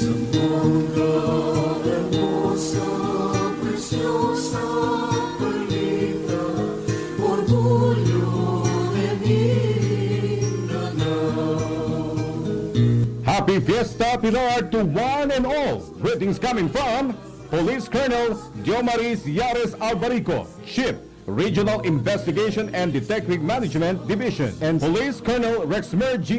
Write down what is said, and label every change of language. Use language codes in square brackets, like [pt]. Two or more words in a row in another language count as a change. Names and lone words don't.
[en] Happy Fiesta Pilar to one and all. Greetings coming from Police Colonel Diomaris Yares Albarico, Chief, Regional Investigation and Detective Management Division, and Police Colonel Rexmer G.